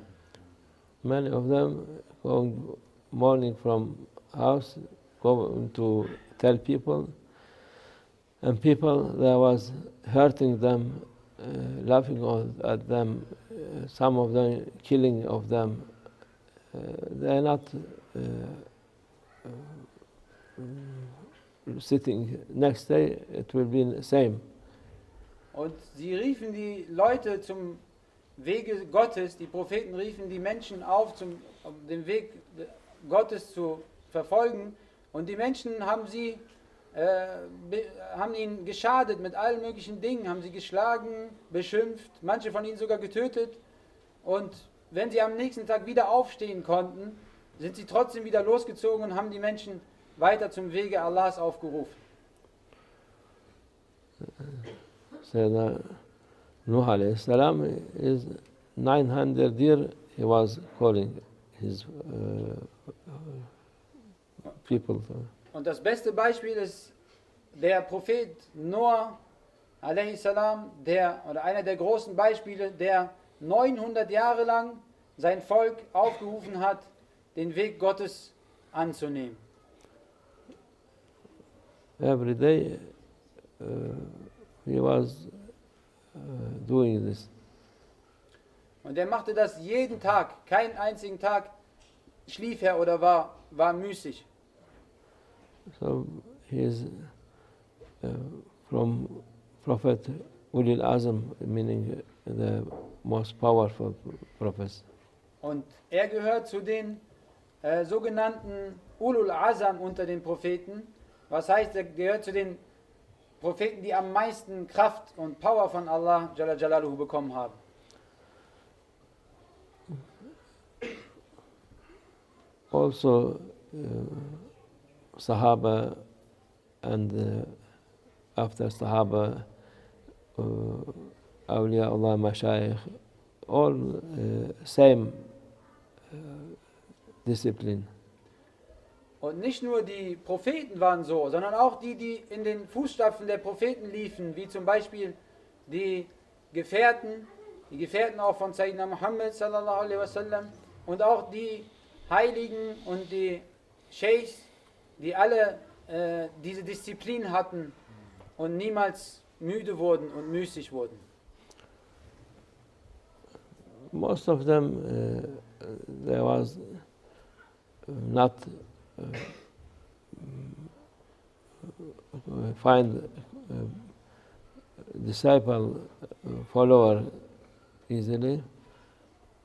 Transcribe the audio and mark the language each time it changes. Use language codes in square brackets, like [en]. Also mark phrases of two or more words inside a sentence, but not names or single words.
[en] Many of them going morning from house, going to tell people, and people that was hurting them, laughing at them, some of them killing of them. They are not sitting next day, it will be the same. [de] Und sie riefen die Leute zum Wege Gottes, die Propheten riefen die Menschen auf, um den Weg Gottes zu verfolgen. Und die Menschen haben ihnen geschadet mit allen möglichen Dingen, haben sie geschlagen, beschimpft, manche von ihnen sogar getötet. Und wenn sie am nächsten Tag wieder aufstehen konnten, sind sie trotzdem wieder losgezogen und haben die Menschen weiter zum Wege Allahs aufgerufen. [en] Sayyidina Nuh [ar] عليه السلام [en] is 900 years he was calling his people. [de] Und das beste Beispiel ist der Prophet Noah [ar] عليه السلام, [de] oder einer der großen Beispiele, der 900 Jahre lang sein Volk aufgerufen hat, den Weg Gottes anzunehmen. [en] Every day he was doing this. [de] Und er machte das jeden Tag, keinen einzigen Tag schlief er oder war müßig. [en] So he is from Prophet [ar] أولي العزم, [en] meaning the most powerful prophets. [de] Und er gehört zu den sogenannten [ar] أولو العزم [de] unter den Propheten. Was heißt, er gehört zu den Propheten, die am meisten Kraft und Power von Allah [ar] جل جلاله [de] bekommen haben. [en] Also Sahaba and after Sahaba, [ar] أولياء الله, [en] Mashayikh, all same discipline. [de] Und nicht nur die Propheten waren so, sondern auch die in den Fußstapfen der Propheten liefen, wie zum Beispiel die Gefährten auch von Sayyidina Muhammad [ar] صلى الله عليه وسلم [de] und auch die Heiligen und die Sheikhs, die alle diese Disziplin hatten und niemals müde wurden und müßig wurden. [en] Most of them, there was not find disciple, follower easily.